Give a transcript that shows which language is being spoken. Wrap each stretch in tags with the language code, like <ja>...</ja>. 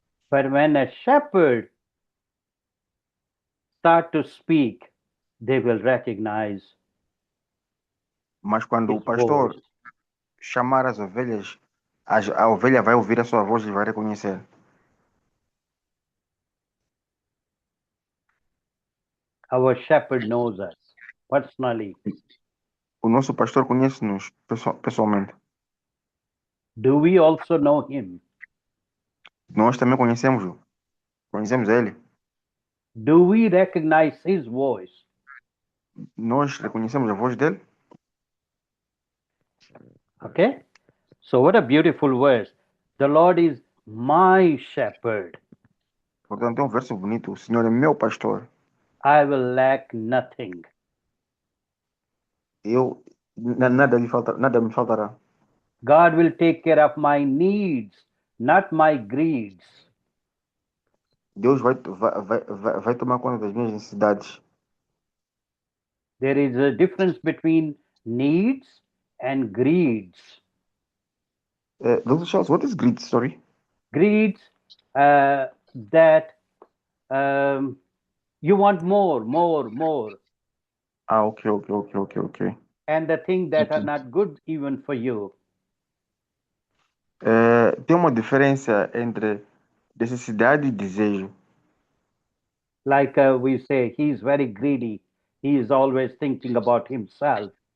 <en>But when a shepherd start to speak, they will recognize</en> <pt>Mas quando</pt> <en>his</en> <pt>o pastor</pt> <en>voice.</en> <pt>chamar as ovelhas, a ovelha vai ouvir a sua voz e vai reconhecer.</pt> <en>Our shepherd knows us personally.</en> <pt>O nosso pastor conhece-nos pessoalmente.</pt> <en>Do we also know him?</en> <pt>Nós também conhecemos-o. Conhecemos ele.</pt> <en>Do we recognize his voice?</en> <pt>Nós reconhecemos a voz dele.</pt> <en>Okay? So, what a beautiful verse. The Lord is my shepherd.</en> <pt>Portanto, é um verso bonito. O Senhor é meu pastor.</pt> <en>I will lack nothing.</en> <pt>Nada me faltará.</pt> <en>God will take care of my needs, not my greeds.</en> <pt>Deus vai tomar conta das minhas necessidades.</pt> <en>There is a difference between needs and greeds. Dr. Charles, what is greed? Sorry. Greeds that you want more, Ok. and the things that are not good even for you.</en> <pt>Tem uma diferença entre necessidade e desejo.</pt> <en>Like we say, he is very greedy. He is always thinking about himself.</en>